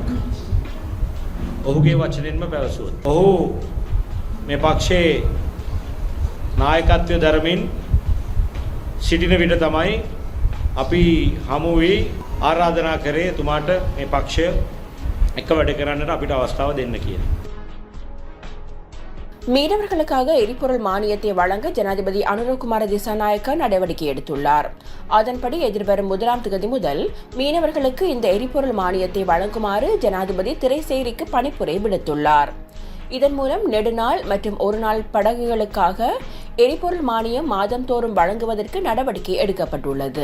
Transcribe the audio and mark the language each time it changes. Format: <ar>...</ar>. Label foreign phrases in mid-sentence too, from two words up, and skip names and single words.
<si>ඔහුගේ වචනෙන්ම පැවසුවොත් ඔහු මේ පක්ෂයේ නායකත්වය දරමින් සිටින විට තමයි අපි හමු වී ආරාධනා කරේ එතුමාට මේ පක්ෂය එක වැඩ කරන්නට අපිට අවස්ථාව දෙන්න කියලා.</si> <ta>மீனவர்களுக்காக எரிபொருள் மானியத்தை வழங்க ஜனாதிபதி அனுரகுமார திசாநாயக்க நடவடிக்கை எடுத்துள்ளார். அதன்படி எதிர்வரும் 1ஆம் தேதி முதல் மீனவர்களுக்கு இந்த எரிபொருள் மானியத்தை வழங்குமாறு ஜனாதிபதி திரைசேரிக்கு பணிப்புரை விடுத்துள்ளார். இதன் மூலம் நெடுநாள் மற்றும் ஒருநாள் படகுகளுக்காக எரிபொருள் மானியம் மாதந்தோறும் வழங்குவதற்கு நடவடிக்கை எடுக்கப்பட்டுள்ளது.</ta>